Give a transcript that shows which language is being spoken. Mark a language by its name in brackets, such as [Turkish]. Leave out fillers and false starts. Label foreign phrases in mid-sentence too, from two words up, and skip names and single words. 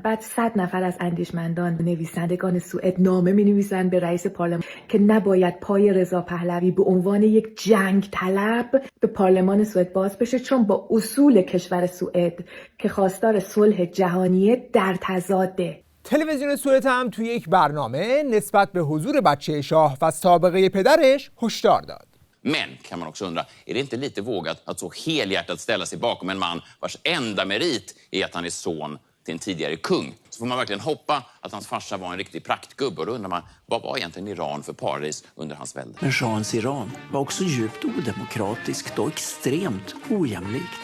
[Persian] بعد 100 نفر از اندیشمندان نویسندگان سوئد نامه می‌نویسن به رئیس پارلمان که نباید پای رضا پهلوی به عنوان یک جنگ طلب به پارلمان سوئد باز بشه، چون با اصول کشور سوئد که خواستار صلح جهانیه در تضاده. تلویزیون سوئد هم توی یک برنامه نسبت به حضور بچه شاه و سابقه پدرش هشدار داد. [Swedish] Men kan man också undra, är det inte lite vågat att så helhjärtat ställa sig bakom en man vars enda merit är att han är son till en tidigare kung? Så får man verkligen hoppa att hans farsa var en riktig praktgubbe, och då undrar man, vad var egentligen Iran för paradis under hans välde? Men shahens Iran var också djupt odemokratiskt och extremt ojämlikt.